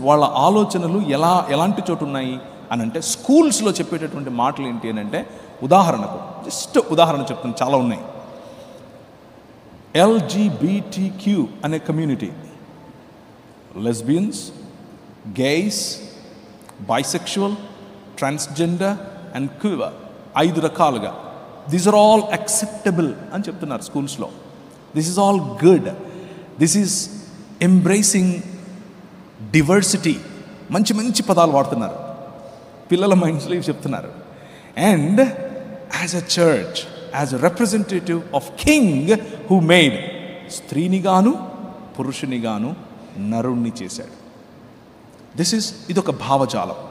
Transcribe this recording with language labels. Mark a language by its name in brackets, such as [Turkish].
[Telugu] వాళ్ళ ఆలోచనలు ఎలాంటి చోటు ఉన్నాయి అని అంటే, స్కూల్స్లో చెప్పేటటువంటి మాటలు ఏంటి అని అంటే, ఉదాహరణకు జస్ట్ ఉదాహరణ చెప్తాను, చాలా ఉన్నాయి. LGBTQ అనే community, lesbians, గేయ్స్, bisexual, transgender and cure, 5 రకాలుగా. [English] These are all acceptable [Telugu] అని చెప్తున్నారు స్కూల్స్లో. [English] This is all good. This is embracing diversity. [Telugu] మంచి పదాలు వాడుతున్నారు, పిల్లల మైండ్స్లో ఇవి చెప్తున్నారు. [English] and as a church, as a representative of king who made, [Telugu] స్త్రీనిగాను పురుషునిగాను నరుణ్ణి చేశాడు. ఇదొక భావజాలం.